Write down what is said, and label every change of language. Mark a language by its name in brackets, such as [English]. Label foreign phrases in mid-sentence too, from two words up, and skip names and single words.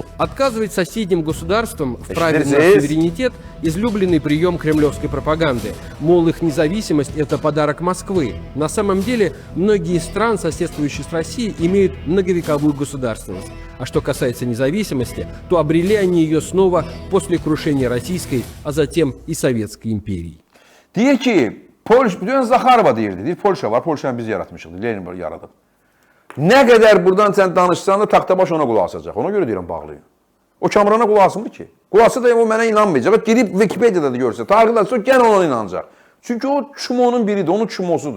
[Russian] Отказывать соседним государствам в праве на суверенитет – излюбленный прием кремлевской пропаганды. Мол, их независимость – это подарок Москвы. На самом деле, многие из стран, соседствующие с Россией, имеют многовековую государственность. А что касается независимости, то обрели они ее снова после крушения Российской, а затем и Советской империи. [Azerbaijani] Deyir ki, bütün Zakharova deyirdi. Deyir, Polşa var, Polşanı biz yaratmışıq. Lenin yaradıb. Nə qədər buradan sən danışsan da taxtabaş ona qulaq asacaq. Ona görə deyirəm, bağlayın. O Kamrana qulaq asmır ki. Qulaq assa da o mənə inanmayacaq. Girib Wikipediyada da görsə, tarixdə sonra gən ona inanacaq. Çünki o çumonun biridir, onun çumosudur.